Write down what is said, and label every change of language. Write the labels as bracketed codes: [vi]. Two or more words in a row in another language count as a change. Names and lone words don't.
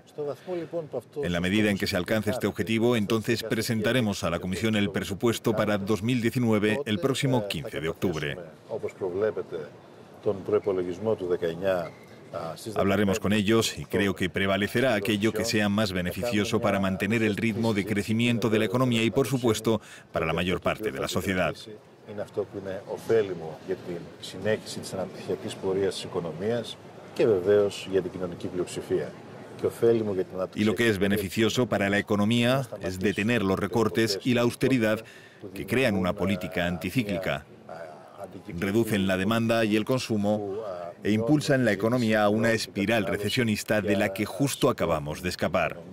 [es] En la medida en que se alcance este objetivo, entonces presentaremos a la Comisión el presupuesto para 2019 el próximo 15 de octubre. Hablaremos con ellos y creo que prevalecerá aquello que sea más beneficioso para mantener el ritmo de crecimiento de la economía y, por supuesto, para la mayor parte de la sociedad. [el] Είναι αυτό που είναι ωφέλιμο για την συνέχιση της αναπτυξιακής πορείας της οικονομίας και βεβαίως για την κοινωνική πλειοψηφία. [es] Y lo que es beneficioso para la economía es detener los recortes y la austeridad que crean una política anticíclica, reducen la demanda y el consumo e impulsan la economía a una espiral recesionista de la que justo acabamos de escapar.